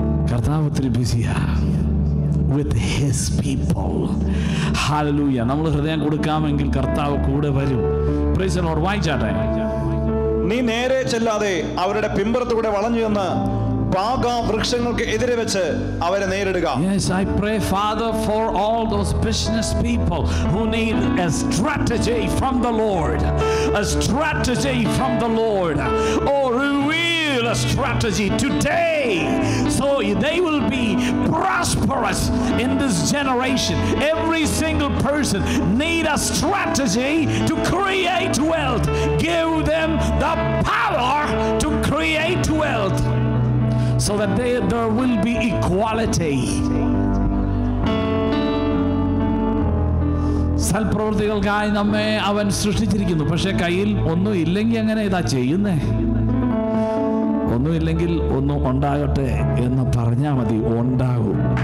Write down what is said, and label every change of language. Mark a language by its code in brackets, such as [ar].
[ml] കർത്താവ് ഒത്തിരി ബിസിയാ [en] with his people. [ml] Hallelujah. നമ്മൾ ഹൃദയം കൊടുക്കാമെങ്കിൽ കർത്താവ് കൂടെ വരും. [en] Praise the Lord. [ml] വായിച്ചാട്ടെ. നീ നേരെ ചെല്ലാതെ അവരുടെ പിമ്പറത്തുകൂടെ വളഞ്ഞു ചെന്ന് പാകാവൃക്ഷങ്ങൾക്ക് എതിരെ വെച്ച് അവരെ നേരിടുക. [en] Yes, I pray, Father, for all those business people who need a strategy from the Lord. A strategy from the Lord. Oh, reveal a strategy today so they will be prosperous in this generation. Every single person need a strategy to create wealth. Give them the power to create wealth, so that there will be equality. [ml] സൽപ്രവൃത്തികൾക്കായി നമ്മെ അവൻ സൃഷ്ടിച്ചിരിക്കുന്നു. പക്ഷെ കയ്യിൽ ഒന്നും ഇല്ലെങ്കിൽ അങ്ങനെ ഇതാ ചെയ്യുന്നേ. ഒന്നുമില്ലെങ്കിൽ ഒന്നും ഉണ്ടാകട്ടെ എന്ന് പറഞ്ഞാൽ മതി, ഉണ്ടാകും.